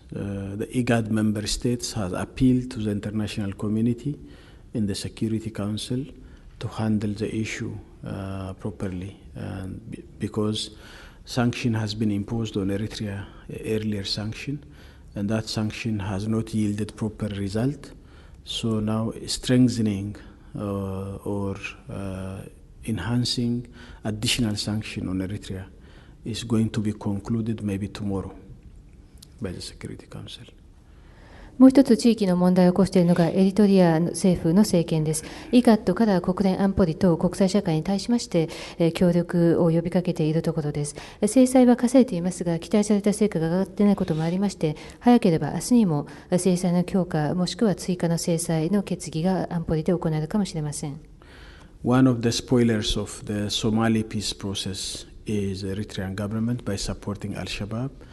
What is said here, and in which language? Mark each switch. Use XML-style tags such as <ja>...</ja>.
<en>the IGAD member states has appealed to the international community in the Security Council to handle the issue properly, because sanction has been imposed on Eritrea, earlier sanction, and that sanction has not yielded proper result. So now strengthening or enhancing additional sanction on Eritrea is going to be concluded maybe tomorrow by the Security Council.</en> <ja>もう一つ地域の問題を起こしているのがエリトリアの政府の政権です。 IGAD から国連安保理と国際社会に対しまして協力を呼びかけているところです。制裁は課されていますが、期待された成果が上がっていないこともありまして、早ければ明日にも制裁の強化もしくは追加の制裁の決議が安保理で行われるかもしれません。</ja> <en>One of the spoilers of the Somali peace process is the Eritrean government by supporting Al-Shabaab.</en>